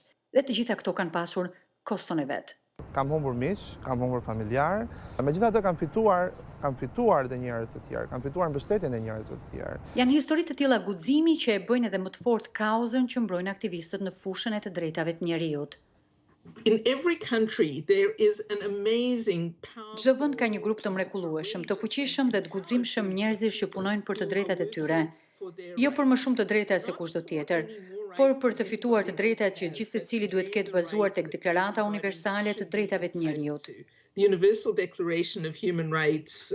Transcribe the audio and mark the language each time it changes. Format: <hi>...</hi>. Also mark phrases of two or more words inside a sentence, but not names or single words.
<sq>Dhe të gjitha këto kanë pasur koston e vet. Kam humbur miq, kam humbur familjar, megjithatë kam fituar dhe njerëz të tjerë, kam fituar mbështetjen e njerëzve të tjerë. Janë histori të tilla guximi që e bëjnë edhe më të fortë kauzën që mbrojnë aktivistët në fushën e të drejtave të njerëzit.</sq> <en>In every country there is an amazing power.</en> <sq>Çdo vend ka një grup të mrekullueshëm, të fuqishëm dhe të guximshëm njerëzish që punojnë për të drejtat e tyre. Jo për më shumë të drejta se kushdo tjetër, por për të fituar të drejtat që gjithë secili duhet ketë bazuar tek Deklarata Universale të Drejtave të Njerëzit.</sq> <en>The Universal Declaration of Human Rights.</en>